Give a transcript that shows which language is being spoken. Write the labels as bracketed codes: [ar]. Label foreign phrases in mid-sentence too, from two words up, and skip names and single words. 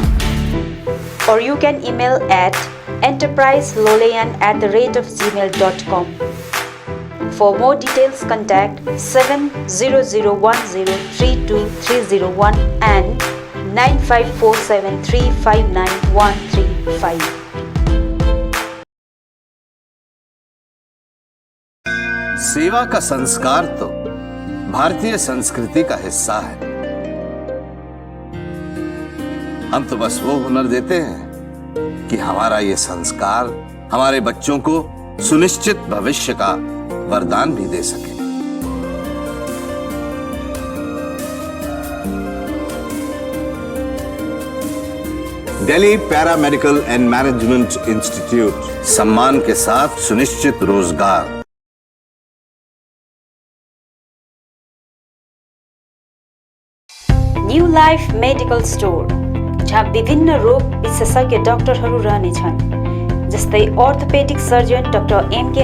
[en] Or you can email at enterpriselolian@gmail.com. For more details, contact 700103231 and 9547359135. [hi] सेवा का संस्कार तो भारतीय संस्कृति का हिस्सा है। हम तो बस वो हुनर देते हैं कि हमारा ये संस्कार हमारे बच्चों को सुनिश्चित भविष्य का वरदान भी दे सके। दिल्ली पैरामेडिकल एंड मैनेजमेंट इंस्टीट्यूट, सम्मान के साथ सुनिश्चित रोजगार। [ne] न्यू लाइफ मेडिकल स्टोर, जहाँ विभिन्न रोग विशेषज्ञ डाक्टरहरू रहनेछन्, जस्तै [en] orthopedic surgeon [ne] डाक्टर एम.के.